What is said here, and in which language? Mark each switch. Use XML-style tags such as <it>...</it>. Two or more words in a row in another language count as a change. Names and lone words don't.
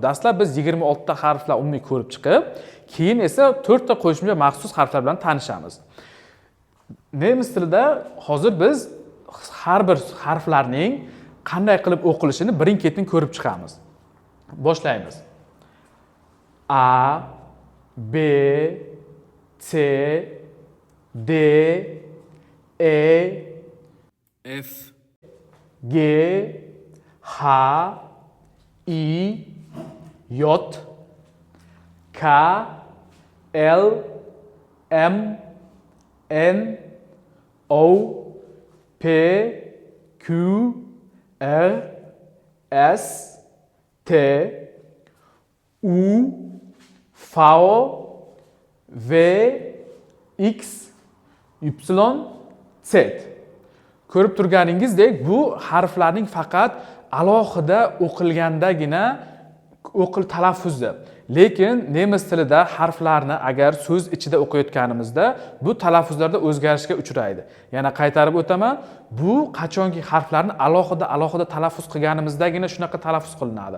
<uz>Dastlab biz 26 ta harflar umumiy ko'rib chiqib, keyin esa 4 ta qo'shimcha maxsus harflar bilan tanishamiz. Nemis tilida hozir biz har bir harflarning qanday qilib o'qilishini birin-ketin ko'rib chiqamiz. Boshlaymiz.</uz> <de>A, B, C, D, E, F, G, H, I, J, K, L, M, N, O, P, Q, R, S, T, U, V, V, X, Y, Z.</de> <uz>Ko'rib turganingizdek, bu harflarning faqat alohida o'qilgandagina talaffuzda. Lekin nemis tilida harflarni agar so'z ichida o'qiyotganimizda bu talaffuzlarda o'zgarishga uchraydi. Yana qaytarib o'taman, bu qachonki harflarni alohida talaffuz qilganimizdagina shunaqa talaffuz qilinadi.</uz>